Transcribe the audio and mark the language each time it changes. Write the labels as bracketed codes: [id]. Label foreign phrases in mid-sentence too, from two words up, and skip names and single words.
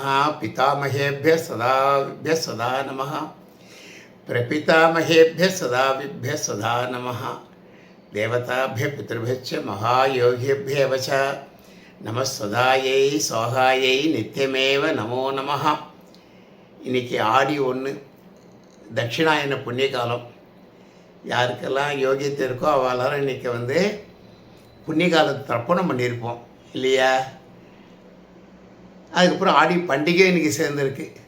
[sa] पितामहेभ्यः सदाविभ्यः सदा नमः। प्रपितामहेभ्यः सदाविभ्यः सदा नमः। देवताभ्यः पितृभ्यश्च महायोगिभ्यः च नमः सदायै स्वाहायै नित्यमेव नमो नमः। [ta] இன்னைக்கு ஆடி 1 தட்சிணாயன புண்ணிய காலம். யாருக்கெல்லாம் யோகியத்தை இருக்கோ அவளாரும் இன்றைக்கி புண்ணிய காலத்தை தர்ப்பணம் பண்ணியிருப்போம் இல்லையா? அதுக்கப்புறம் ஆடி பண்டிகை இன்றைக்கி சேர்ந்துருக்கு.